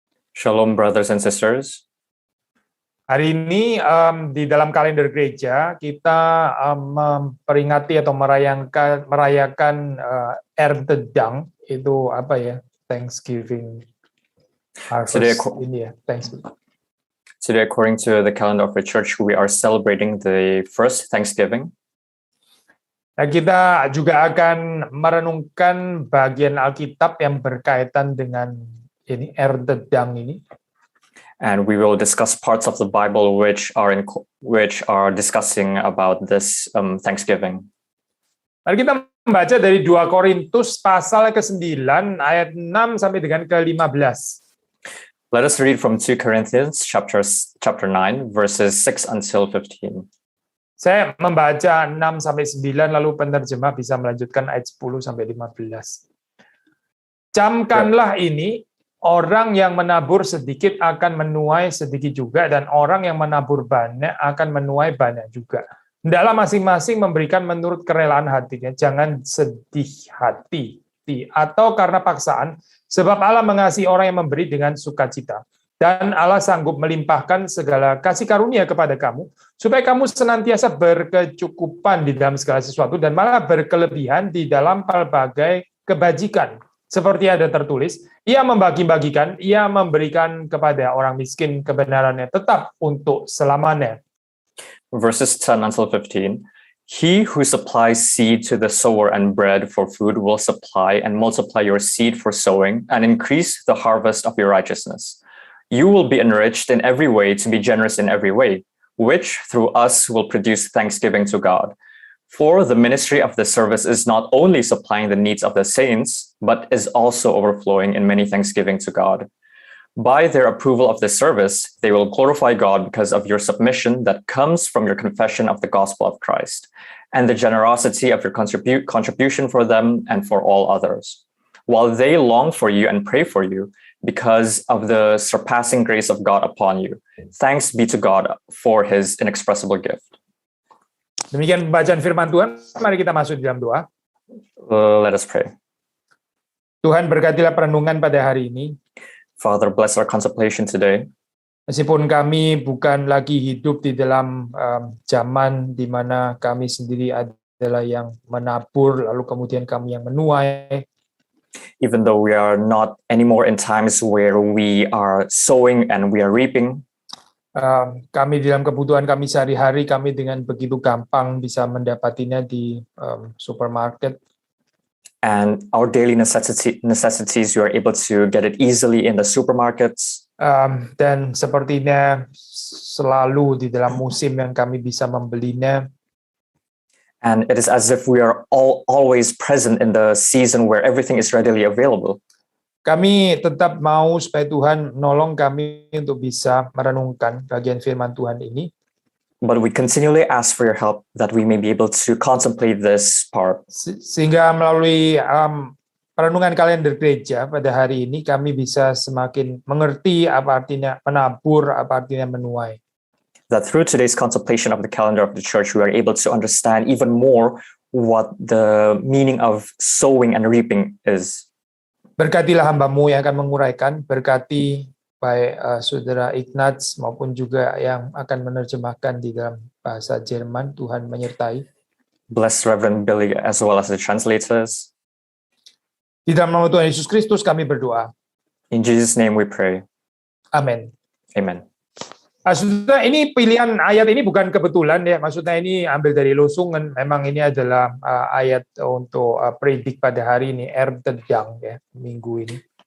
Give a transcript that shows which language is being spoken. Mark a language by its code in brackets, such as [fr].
[en] Shalom, brothers and sisters. [id] Hari ini di dalam kalender gereja kita memperingati atau merayakan Erdedang, itu apa ya? [en] Thanksgiving harvest [id] ini ya, [en] Thanksgiving. Today, according to the calendar of the church, we are celebrating the first Thanksgiving. [id] Nah, kita juga akan merenungkan bagian Alkitab yang berkaitan dengan ini Erdedang ini. [en] And we will discuss parts of the Bible which are discussing about this Thanksgiving. [id] Mari kita membaca dari 2 Korintus pasal ke-9 ayat 6 sampai dengan ke-15. [en] Let us read from 2 Corinthians chapter 9 verses 6 until 15. [id] Saya membaca 6 sampai 9 lalu penerjemah bisa melanjutkan ayat 10 sampai 15. Camkanlah ini, orang yang menabur sedikit akan menuai sedikit juga, dan orang yang menabur banyak akan menuai banyak juga. Hendaklah masing-masing memberikan menurut kerelaan hatinya, jangan sedih hati atau karena paksaan, sebab Allah mengasihi orang yang memberi dengan sukacita. Dan Allah sanggup melimpahkan segala kasih karunia kepada kamu, supaya kamu senantiasa berkecukupan di dalam segala sesuatu, dan malah berkelebihan di dalam berbagai kebajikan. Seperti ada tertulis, ia membagi-bagikan, ia memberikan kepada orang miskin kebenarannya tetap untuk selamanya. [en] Verses 10 until 15. He who supplies seed to the sower and bread for food will supply and multiply your seed for sowing and increase the harvest of your righteousness. You will be enriched in every way to be generous in every way, which through us will produce thanksgiving to God. For the ministry of the service is not only supplying the needs of the saints, but is also overflowing in many thanksgiving to God. By their approval of the service, they will glorify God because of your submission that comes from your confession of the gospel of Christ, and the generosity of your contribution for them and for all others. While they long for you and pray for you, because of the surpassing grace of God upon you. Thanks be to God for his inexpressible gift. [id] Demikian pembacaan firman Tuhan. Mari kita masuk di dalam doa. [en] Let us pray. [id] Tuhan, berkatilah perenungan pada hari ini. [en] Father, bless our contemplation today. [id] Meskipun kami bukan lagi hidup di dalam zaman di mana kami sendiri adalah yang menabur, lalu kemudian kami yang menuai. [en] Even though we are not anymore in times where we are sowing and we are reaping, [id] kami di dalam kebutuhan kami sehari-hari, kami dengan begitu gampang bisa mendapatinya di supermarket. [en] And our daily necessities, you are able to get it easily in the supermarkets. [id] Dan sepertinya selalu di dalam musim yang kami bisa membelinya. [en] And it is as if we are always present in the season where everything is readily available. [id] Kami tetap mau supaya Tuhan nolong kami untuk bisa merenungkan bagian firman Tuhan ini. [en] But we continually ask for your help that we may be able to contemplate this part. [id] Sehingga melalui perenungan kalender gereja pada hari ini kami bisa semakin mengerti apa artinya menabur, apa artinya menuai. [en] That through today's contemplation of the calendar of the church, we are able to understand even more what the meaning of sowing and reaping is. [id] Berkatilah hamba-Mu yang akan menguraikan, berkati baik saudara Ignaz maupun juga yang akan menerjemahkan di dalam bahasa Jerman. Tuhan menyertai. [en] Bless Reverend Billy as well as the translators. [id] Di dalam nama Tuhan Yesus Kristus kami berdoa. [en] In Jesus' name we pray. [id] Amin. [en] Amen. [id] Maksudnya ini pilihan ayat ini bukan kebetulan ya, maksudnya ini ambil dari Losungan, memang ini adalah ayat untuk predik pada hari ini, Erdedang ya, minggu ini.